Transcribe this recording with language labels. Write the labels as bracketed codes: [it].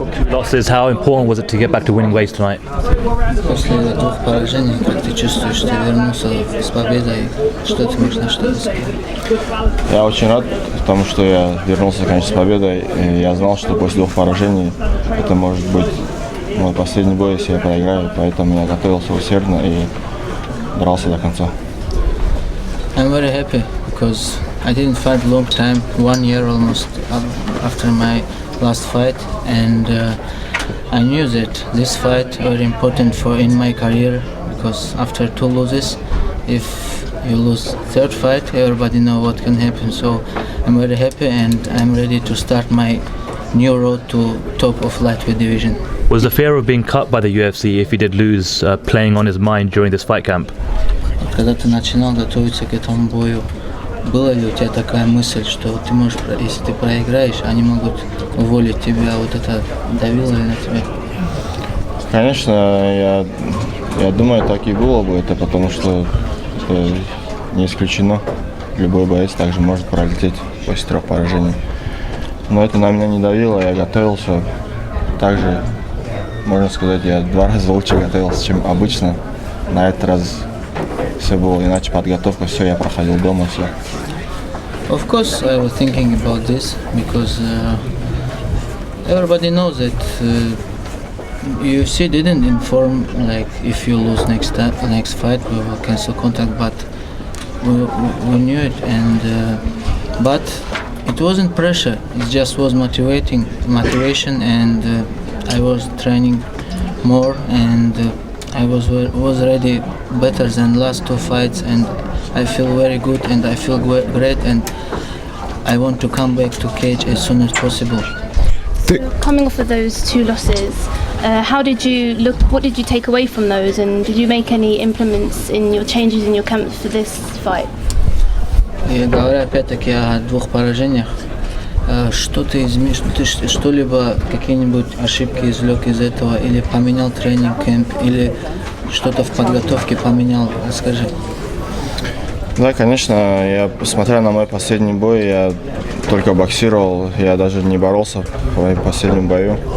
[en] losses, how important was it to get back to winning ways tonight? [ru] После двух поражений, как ты чувствуешь, ты вернулся с победой, что ты можешь на что сказать? Я очень рад, потому что я вернулся, конечно, с победой. И я знал, что после двух поражений это может быть мой последний бой, если я проиграю. Поэтому я готовился усердно и дрался до конца. [en] I'm very happy because I didn't fight long time, 1 year almost after my last fight, and I knew that this fight very important for in my career because after 2 losses, if you lose third fight, everybody know what can happen. So I'm very happy and I'm ready to start my new road to top of lightweight division. Was the fear of being cut by the UFC if he did lose playing on his mind during this fight camp? [ru] Когда ты начинал готовиться к этому бою, была ли у тебя такая мысль, что ты можешь, если ты проиграешь, они могут уволить тебя, вот это давило ли на тебя? Конечно, я думаю, так и было бы, это потому что это не исключено. Любой боец также может пролететь после 3 поражений. Но это на меня не давило, я готовился. Также, можно сказать, я 2 раза лучше готовился, чем обычно. На этот раз все было иначе, подготовка, все я проходил дома, все. [en] Of course, I was thinking about this because everybody knows that UFC didn't inform like if you lose next fight we will cancel contract, but we knew it, and but it wasn't pressure. It just was motivation, and I was training more, and I was ready better than last 2 fights, and I feel very good and I feel great, and I want to come back to cage as soon as possible. Coming off of those 2 losses, how did you look? What did you take away from those, and did you make any implements in your changes in your camp for this fight? [ru] И говоря опять-таки о 2 поражениях, что ты что-либо, какие-нибудь ошибки извлек из этого, или поменял тренинг кэмп, или что-то в подготовке поменял? Расскажи. Да, конечно, я, смотря на мой последний бой, я только боксировал, я даже не боролся в моем последнем бою.